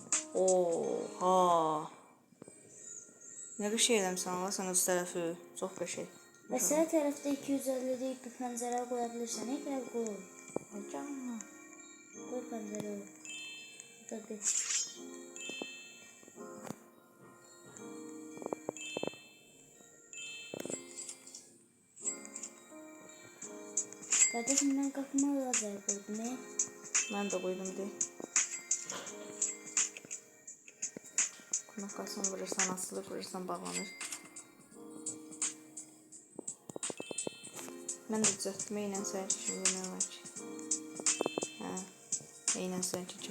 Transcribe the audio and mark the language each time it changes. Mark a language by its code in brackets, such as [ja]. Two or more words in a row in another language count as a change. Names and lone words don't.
[az] Oha. Nə qəşəng eləmisən Allah sən öz tərəfi. Çox qəşəng. Və sağ tərəfdə 250'lik bir pəncərə qoya bilirsən. [tr] Ne kadar qoy. [az] Canım. Qoy pəncərə. Bu da bir. [tr] Kardeşim ben kapıma lazer koydum. Ne? [az] Mən də qoydum deyə. Qonaqasını vurursan asılır, vurursan bağlanır. Mən də düzəltmə ilə sən kimi nə var ki? Hə. Eynən sən kimi.